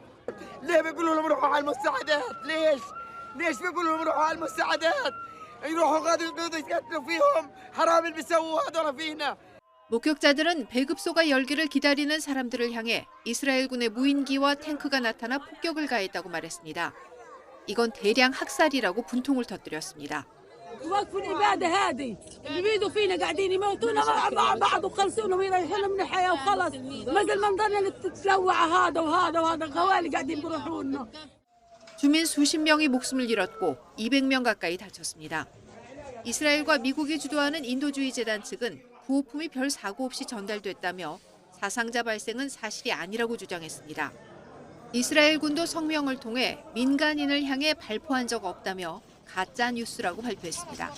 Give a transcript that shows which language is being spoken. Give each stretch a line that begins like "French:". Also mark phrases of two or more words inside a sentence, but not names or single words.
Korean: 목격자들은 배급소가 열기를 기다리는 사람들을 향해 이스라엘군의 무인기와 탱크가 나타나 폭격을 가했다고 말했습니다. 이건 대량 학살이라고 분통을 터뜨렸습니다.
Arabic: وقف الإبادة هذه اللي بيدوا فينا قاعدين يموتونا مع بعض وخلصونا ويريحونا من الحياة وخلص مثل منظرنا اللي تتلوع هذا وهذا وهذا الخوالي قاعدين بيروحونا.
Korean: 주민 수십 명이 목숨을 잃었고 200명 가까이 다쳤습니다. 이스라엘과 미국이 주도하는 인도주의 재단 측은 구호품이 별 사고 없이 전달됐다며 사상자 발생은 사실이 아니라고 주장했습니다. 이스라엘군도 성명을 통해 민간인을 향해 발포한 적 없다며 가짜 뉴스라고 발표했습니다.